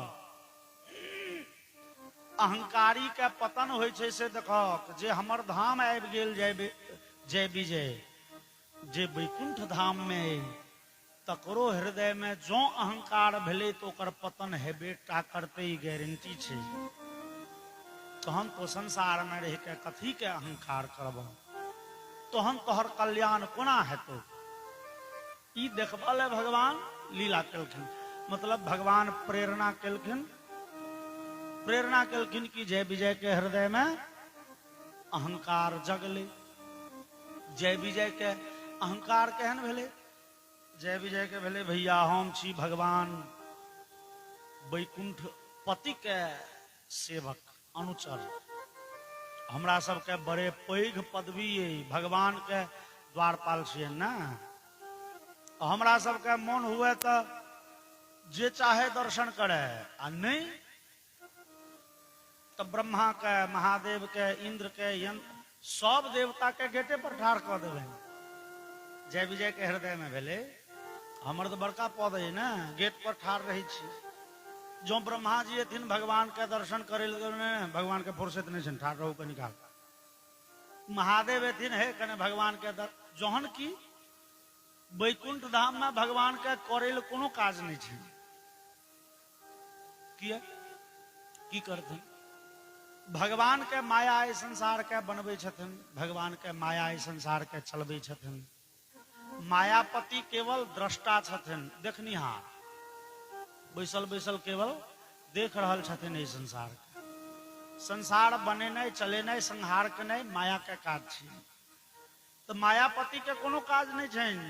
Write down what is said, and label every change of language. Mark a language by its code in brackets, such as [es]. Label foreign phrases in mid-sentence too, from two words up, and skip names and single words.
[mai] अहंकारी के पतन होय छै से देखक, जे हमर धाम आबि गेल जय विजय, जे वैकुंठ धाम में तकरो हृदय में जो अहंकार भेले तो ओकर पतन हेबे टा करते, ही गारंटी छै। तहन तो संसार में रह के कथी के अहंकार करब? तहन तोहर कल्याण कोना हेतौ? ई देखबा ले भगवान लीला केलखिन। मतलब भगवान प्रेरणा केलखिन कि जय विजय के हृदय में अहंकार जगले। जय विजय के अहंकार केहन भेले? जय विजय के भेले भैया हम छी भगवान वैकुंठ पति के सेवक अनुचर, हमरा सबके बड़े पैघ पदवी है, भगवान के द्वारपाल छियै ना। हमरा सबके मन हुए तो जे चाहे दर्शन करे, आ नहीं तो ब्रह्मा के, महादेव के, इंद्र के, सब देवता के गेटे पर ठाड़ कऽ देबै। जय विजय के हृदय में भेले, हमर तो बड़का पद है ना, गेट पर ठाड़ रही छी। जो ब्रह्मा जी एथिन भगवान के दर्शन करे लगे, भगवान के फुर्सत नहीं छन, ठाड़ रहू कनिका। महादेव एथिन है कने भगवान के जहन की वैकुंठ धाम में भगवान के करे कोनो काज नहीं छै। किया की करथिन? भगवान के माया इस संसार के बनबै छथिन, भगवान के माया इस संसार के चलबै छथिन। मायापति केवल दृष्टा छथिन, देखनिहार, बैसल बैसल केवल देख रहल छथिन। इस संसार के संसार बनेनाइ चलेनाइ संहार केनाइ माया के काज छै। तो मायापति के कोनो काज नहीं छनि।